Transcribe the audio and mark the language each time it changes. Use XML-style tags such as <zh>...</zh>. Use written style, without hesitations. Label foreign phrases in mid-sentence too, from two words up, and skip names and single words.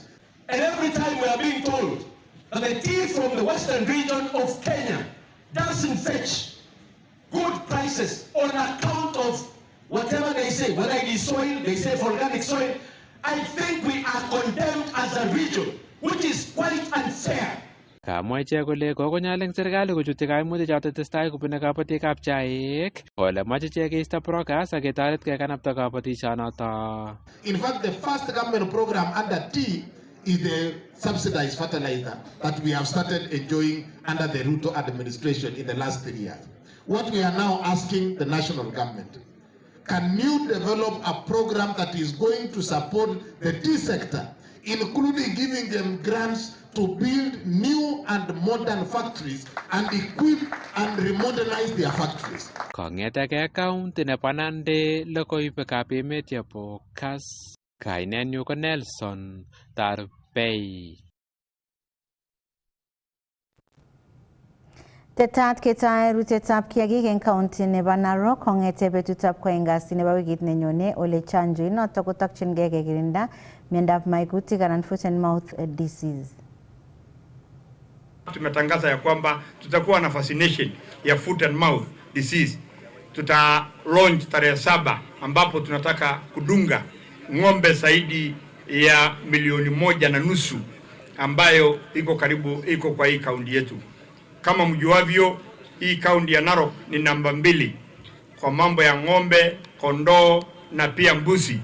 <en>And every time we are being told that the tea from the western region of Kenya doesn't fetch good prices on account of whatever they say, whether it is soil, they say for organic soil. I think we are condemned as a region, which is quite unfair.</en> <kln>Kamwa ichek kole kokonyal eng serikali kochutyi kaimutik choto testai kobune kabatikab chaik kole moche ichek keisto brokers ak ketoret kekanapta kabatisionoto.</kln> <en>In fact, the first government program under tea is the subsidized fertilizer that we have started enjoying under the Ruto administration in the last 3 years. What we are now asking the national government, can you develop a program that is going to support the tea sector, including giving them grants to build new and modern factories and equip and remodernize their factories?</en> <kln>Kong'eteke county nebo Nandi logoiwekab emet yebo Kass, kainenyu ko Nelson Tarbei. Tetat ketae rutetab kiagik eng county nebo Narok kong'ete betutab kwoeng kasi nebo wikit nenyone ole chanjo inoto kotokchingei kekirinda miondab maikutik anan</kln> <en>foot and mouth disease.</en> <sw>Tumetangaza ya kwamba tutakuwa na vaccination ya</sw> <en>foot and mouth disease.</en> <sw>Tuta launch tarehe 7 ambapo tunataka kudunga ng'ombe zaidi ya 1.5 million ambayo iko kwa hii kaunti yetu. Kama mjuavyo, hii kaunti ya Narok ni namba 2 kwa mambo ya ng'ombe, kondoo na pia mbuzi.</sw>